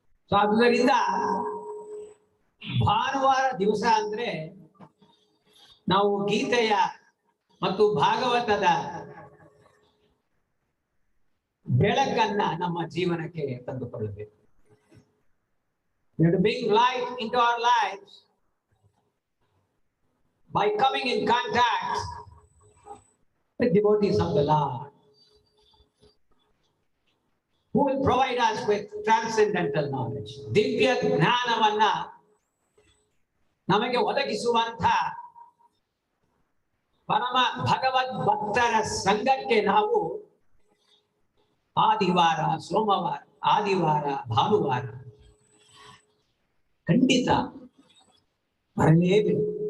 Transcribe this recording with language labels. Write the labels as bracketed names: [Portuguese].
[Kannada] So ಆದ್ದರಿಂದ ಭಾನುವಾರ ದಿವಸ ಅಂದ್ರೆ ನಾವು ಗೀತೆಯ ಮತ್ತು ಭಾಗವತದ ಬೆಳಕನ್ನ ನಮ್ಮ ಜೀವನಕ್ಕೆ ತಂದುಕೊಳ್ಳಬೇಕು. [English] We have to bring light into our lives by coming in contact with devotees of the Lord, who will provide us with transcendental knowledge. [Kannada] ದಿವ್ಯ ಜ್ಞಾನವನ್ನ ನಮಗೆ ಒದಗಿಸುವಂತ ಪರಮ ಭಗವದ್ ಭಕ್ತರ ಸಂಘಕ್ಕೆ ನಾವು ಆದಿವಾರ, ಸೋಮವಾರ, ಆದಿವಾರ, ಭಾನುವಾರ ಖಂಡಿತ ಬರಲೇಬೇಕು.